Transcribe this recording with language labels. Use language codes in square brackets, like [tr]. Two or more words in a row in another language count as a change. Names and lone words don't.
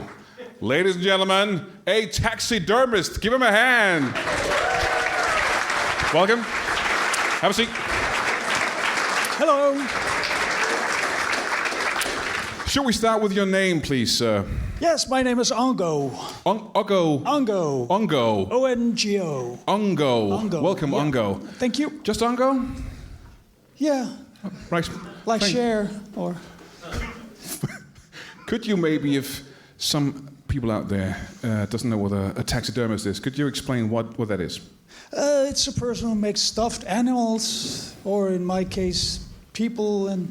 [en] Ladies and gentlemen, a taxidermist. Give him a hand. Welcome. Have a seat. Hello. Should we start with your name, please, sir? Yes, my name is Ongo. Ongo. Ongo. Ongo. O-N-G-O. Ongo. Welcome, yeah. Ongo. Thank you. Just Ongo? Yeah. Right. Like Cher or... Could you maybe, if some people out there doesn't know what a taxidermist is, could you explain what that is? It's a person who makes stuffed animals, or in my case, people and...